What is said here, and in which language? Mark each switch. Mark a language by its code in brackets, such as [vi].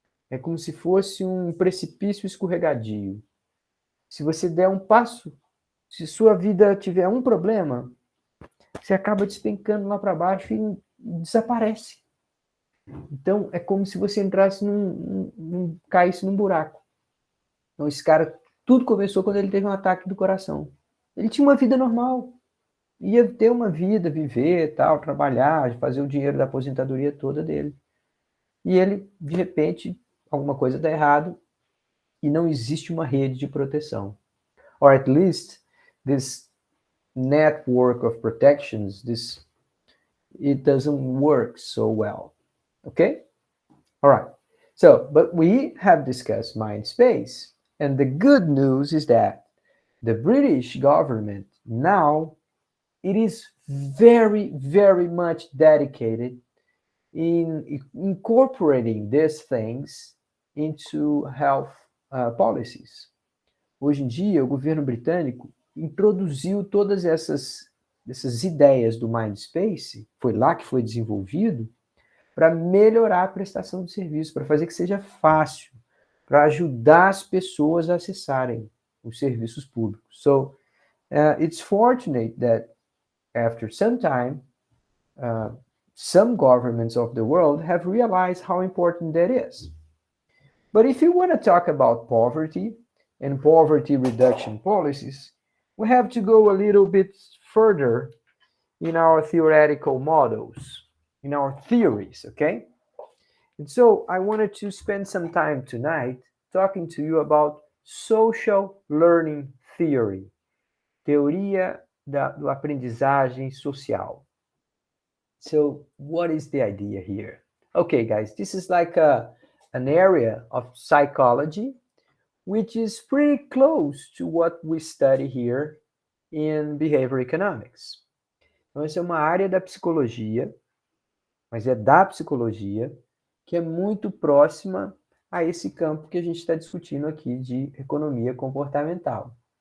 [pt] É como se fosse um precipício escorregadio. Se você der um passo, se sua vida tiver um problema, você acaba despencando lá para baixo e desaparece. Então, é como se você entrasse caísse num buraco. Então, esse cara, tudo começou quando ele teve um ataque do coração. Ele tinha uma vida normal. Ia ter uma vida, viver, tal, trabalhar, fazer o dinheiro da aposentadoria toda dele. E ele, de repente, alguma coisa dá errado e não existe uma rede de proteção. [en] Or at least, this network of protections, it doesn't work so well. Okay? All right. So, but we have discussed mind space. And the good news is that the British government now, it is very, very much dedicated in incorporating these things into health policies. [pt] Hoje em dia, o governo britânico introduziu todas essas ideias do mind space, foi lá que foi desenvolvido, para melhorar a prestação de serviço, para fazer que seja fácil, para ajudar as pessoas a acessarem os serviços públicos. [en] So, it's fortunate that after some time, some governments of the world have realized how important that is. But if you want to talk about poverty and poverty reduction policies, we have to go a little bit further in our theoretical models, in our theories, okay? And so I wanted to spend some time tonight talking to you about social learning theory, [pt] teoria do aprendizagem social. [en] So what is the idea here? Okay, guys, this is like an area of psychology which is pretty close to what we study here in behavior economics. [pt] Então, essa é uma área da psicologia, mas é da psicologia, que é muito próxima a esse campo que a gente está discutindo aqui de economia comportamental.